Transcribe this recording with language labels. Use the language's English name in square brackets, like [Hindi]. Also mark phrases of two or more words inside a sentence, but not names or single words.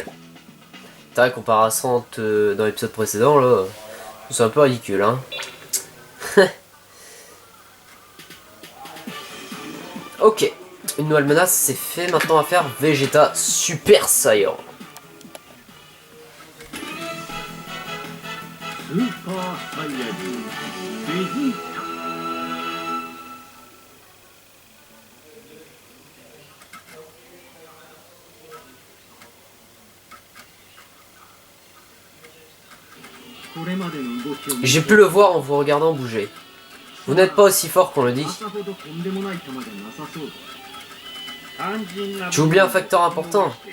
[French] C'est vrai qu'on part à 100 dans l'épisode précédent là. C'est un peu ridicule hein. Ok. Une nouvelle menace, c'est fait. Maintenant, on va faire Vegeta Super Saiyan. [Japanese] スーパーサイヤ人ベジータ。 [French] J'ai pu le voir en vous regardant bouger. Vous n'êtes pas aussi fort qu'on le dit. Tu oublies un facteur important.